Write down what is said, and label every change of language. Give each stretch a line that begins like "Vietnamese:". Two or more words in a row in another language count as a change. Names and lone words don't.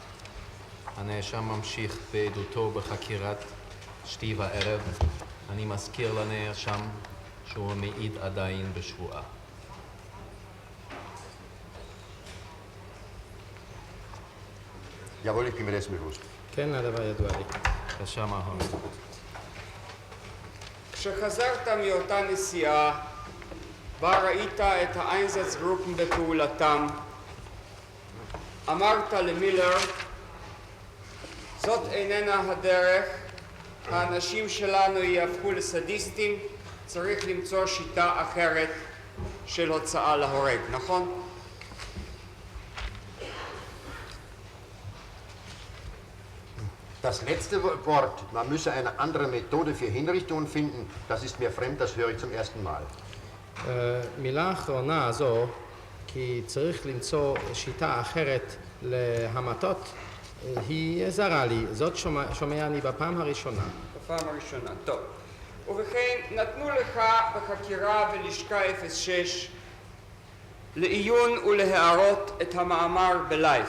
Hebrew: הנאשם ממשיך בעדותו בחקירת שתי וערב. אני מזכיר לנאשם שהוא מעיד עדיין בשבועה.
German: Jawohl, ich bin mir dessen bewusst.
Hebrew: כן, הדבר ידוע לי. בבקשה, מהון. כשחזרת מאותה נסיעה, בה ראית את האיינזצגרופן בפעולתם, אמרת למילר, זאת איננה הדרך, האנשים שלנו יהפכו לסדיסטים, צריך למצוא שיטה אחרת של הוצאה להורג, נכון?
German: Das letzte Wort, man müsse eine andere Methode für Hinrichtungen finden, das ist mir fremd, das höre ich zum ersten Mal.
Hebrew: מילה האחרונה הזו, כי צריך למצוא שיטה אחרת להמתות, היא זרה לי, זאת שומע אני בפעם הראשונה. בפעם הראשונה, טוב. ובכן, נתנו לך בחקירה בלשכה 06 לעיון ולהערות את המאמר בלייף.